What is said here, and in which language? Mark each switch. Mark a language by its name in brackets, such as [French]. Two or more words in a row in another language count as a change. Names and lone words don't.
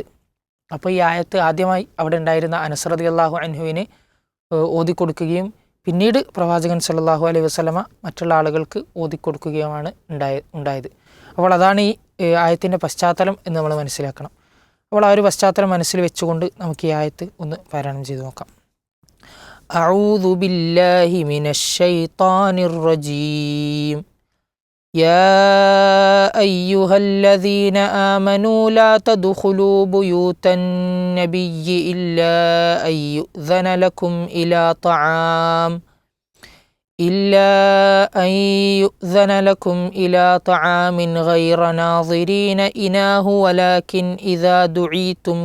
[Malayalam] അപ്പോൾ ഈ ആയത്ത് ആദ്യമായി അവിടെ ഉണ്ടായിരുന്ന അനസ് [Arabic] رضي الله عنه [Malayalam] ഓതിക്കൊടുക്കുകയും പിന്നീട് പ്രവാചകൻ [Arabic] صلى الله عليه وسلم [Malayalam] മറ്റുള്ള ആളുകൾക്ക് ഓതിക്കൊടുക്കുകയുമാണ് ഉണ്ടായത്. അപ്പോൾ അതാണ് ഈ ആയത്തിൻ്റെ പശ്ചാത്തലം എന്ന് നമ്മൾ മനസ്സിലാക്കണം. അപ്പോൾ ആ ഒരു പശ്ചാത്തലം മനസ്സിൽ വെച്ചുകൊണ്ട് നമുക്ക് ഈ ആയത്ത് ഒന്ന് പാരായണം ചെയ്തു നോക്കാം. [Arabic] أعوذ بالله من الشيطان الرجيم. يا أيها الذين آمنوا لا تدخلوا بيوت النبي إلا أن يؤذن لكم إلى طعام غير ناظرين إناه ولكن إذا دعيتم